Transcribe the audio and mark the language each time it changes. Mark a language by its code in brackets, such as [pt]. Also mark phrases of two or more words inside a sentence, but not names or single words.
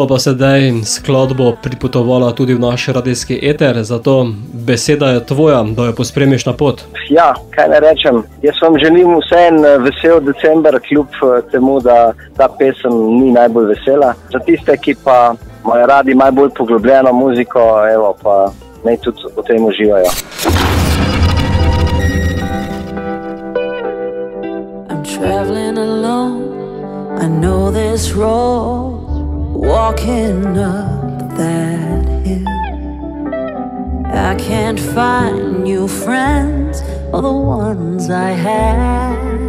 [sl] pa sedaj skladbo pripotovala tudi v naš radijski eter, zato beseda je tvoja, da jo pospremiš na pot. Ja, kaj ne rečem. Jaz vam želim vsem vesel december, kljub temu, da ta pesem ni najbolj vesela. Za tiste, ki pa imajo radi malo bolj poglobljeno muziko, evo, pa naj tudi o tem uživajo. [en] Traveling alone, I know this road, walking up that hill. I can't find new friends or the ones I had.